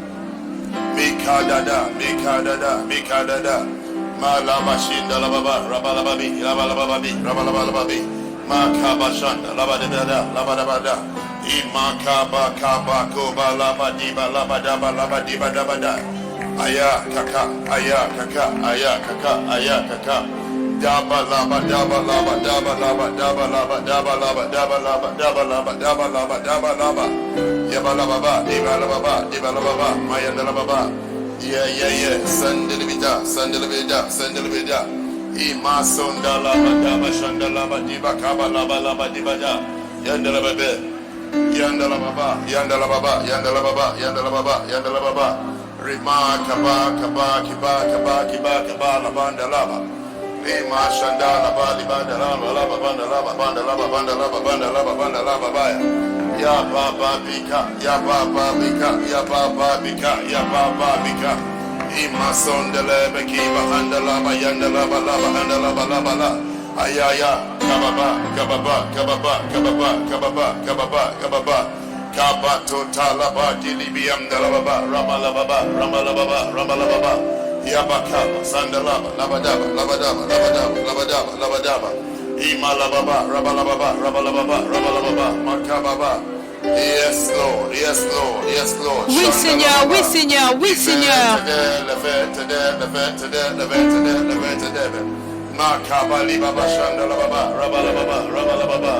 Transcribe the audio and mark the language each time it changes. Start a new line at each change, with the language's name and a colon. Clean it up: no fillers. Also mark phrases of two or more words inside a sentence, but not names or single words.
English: Mikadada, Mikadada, Mikadada, Malamashinda Lababa, Rabalababi, Rabalababi, Rabalababi, Makabashanda, Labadabada, Labadabada, Imakaba, Kaba, Koba, Labadiba, Labadaba, Labadiba, Dabada, Aya Kaka, Aya Kaka, Aya Kaka, Aya Kaka, Daba Laba, Daba Laba, Daba Laba, Daba Laba, Daba Laba, Daba Laba, Daba Laba, Daba Laba, Daba Laba. Yabala baba, dibala baba, dibala baba, mayandala baba. Yeah. Sandala vida, sandala vida, sandala vida. Ima sondala baba, shandala baba, diba kaba laba laba dibada. Yandala baba, yandala baba, yandala baba, yandala baba, yandala baba, yandala baba. Rima kaba kaba kiba kaba kiba kaba labanda laba. Ima shandala baba, libanda laba laba banda laba banda laba banda laba banda laba banda laba baya. Ya baba bika, ya baba bika, ya baba bika, ya baba bika. Ima sondele beki bahanda laba yanda laba laba handa laba laba la. Ayaya, kababa, kababa, kababa, kababa, kababa, kababa, kababa. Kabato talaba dilibiyam dalababa, ramalababa, ramalababa, ramalababa. Yabakaba, sandalaba, labadaba, labadaba, labadaba, labadaba, labadaba. Imalababa, rabalababa, rabalababa, rabalababa, makababa. Yes, Lord, yes, Lord, yes, Lord.
French: Oui, Seigneur, oui, Seigneur, oui, Seigneur. Makabali baba shandala baba, rabalababa, rabalababa.